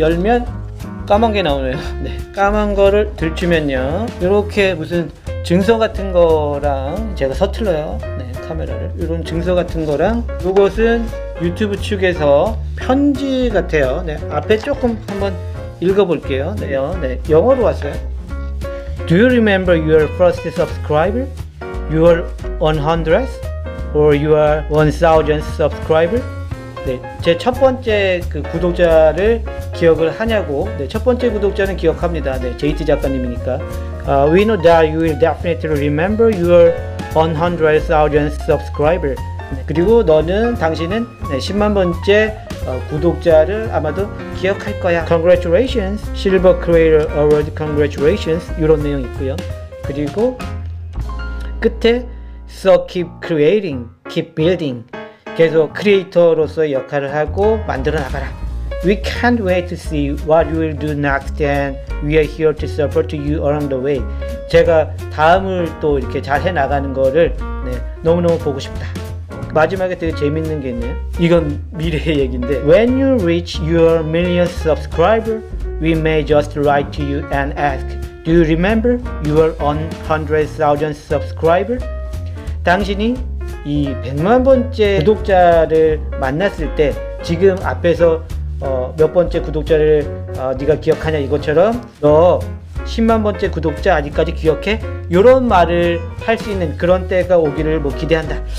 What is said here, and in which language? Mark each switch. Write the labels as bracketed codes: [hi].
[ko] 열면 까만 게 나오네요. 네, 까만 거를 들추면요, 요렇게 무슨 증서 같은 거랑 제가 서툴러요. 네, 카메라를. 이런 증서 같은 거랑 이것은 유튜브 측에서 편지 같아요. 네, 앞에 조금 한번 읽어볼게요. 네, 영어로 왔어요. [en] Do you remember your first subscriber? Your 100th? Or your 1000th subscriber? [ko] 네, 제 첫 번째 그 구독자를 기억을 하냐고. 네, 첫 번째 구독자는 기억합니다. 네, JT 작가님이니까. [en] We know that you will definitely remember your 100,000th subscriber. [ko] 네, 그리고 당신은 10만 번째 구독자를 아마도 기억할 거야. [en] Congratulations, Silver Creator Award, congratulations. [ko] 이런 내용이 있고요. 그리고 끝에 [en] So keep creating, keep building. [ko] 계속 크리에이터로서의 역할을 하고 만들어 나가라. [en] We can't wait to see what you will do next and we are here to support you along the way. [ko] 제가 다음을 또 이렇게 잘 해나가는 거를 너무너무 보고 싶다. 마지막에 되게 재밌는 게 있네요. 이건 미래의 얘기인데 [en] When you reach your million subscriber, we may just write to you and ask Do you remember you were on 100,000 subscriber? [ko] 당신이 이 100만 번째 구독자를 만났을 때 지금 앞에서 몇 번째 구독자를 네가 기억하냐 이것처럼 너 10만 번째 구독자 아직까지 기억해? 이런 말을 할 수 있는 그런 때가 오기를 기대한다.